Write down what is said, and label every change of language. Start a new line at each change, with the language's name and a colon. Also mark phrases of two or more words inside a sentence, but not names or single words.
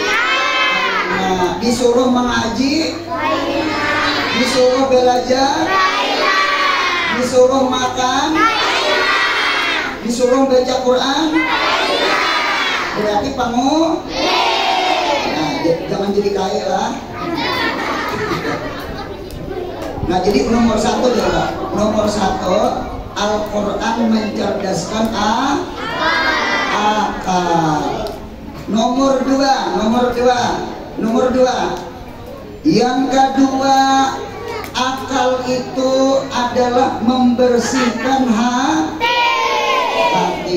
Indonesian: Nah, disuruh mengaji, disuruh belajar, disuruh makan, disuruh baca Quran, berarti pangu. Nah, jangan jadi kaya lah. Nah, jadi nomor satu adalah Al-Quran mencerdaskan akal. Nomor dua, Yang kedua, akal itu adalah membersihkan hati.